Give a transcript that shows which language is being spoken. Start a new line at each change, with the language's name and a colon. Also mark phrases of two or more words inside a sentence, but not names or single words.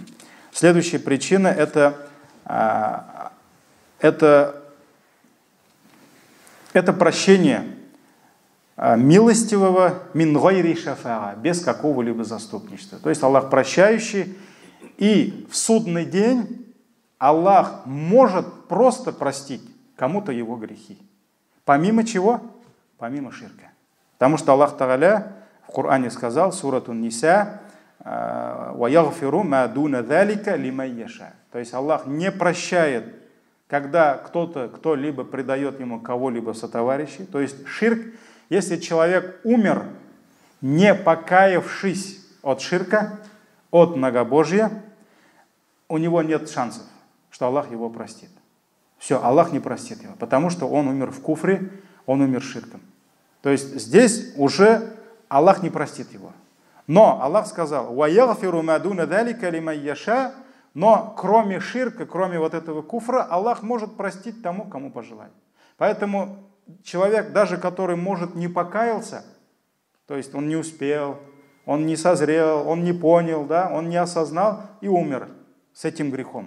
Russian: Следующая причина это прощение милостивого
Arabic: من غير شفاعة,
Russian: без какого-либо заступничества. То есть Аллах прощающий, и в судный день Аллах может просто простить кому-то его грехи. Помимо чего? Помимо ширка. Потому что Аллах Тааля в Коране сказал, сурату Ниса,
Arabic: «ويغفر ما دون ذلك لمن يشاء».
Russian: То есть Аллах не прощает, когда кто-либо предает ему кого-либо сотоварищей. То есть ширк, если человек умер, не покаявшись от ширка, от многобожья, у него нет шансов, что Аллах его простит. Все, Аллах не простит его, потому что он умер в куфре, он умер ширком. То есть здесь уже Аллах не простит его. Но Аллах сказал,
Arabic: «ويغفر ما دون ذلك لمن يشاء»,
Russian: но кроме ширка, кроме вот этого куфра, Аллах может простить тому, кому пожелает. Поэтому человек, даже который, может, не покаялся, то есть он не успел, он не созрел, он не понял, да, он не осознал и умер с этим грехом.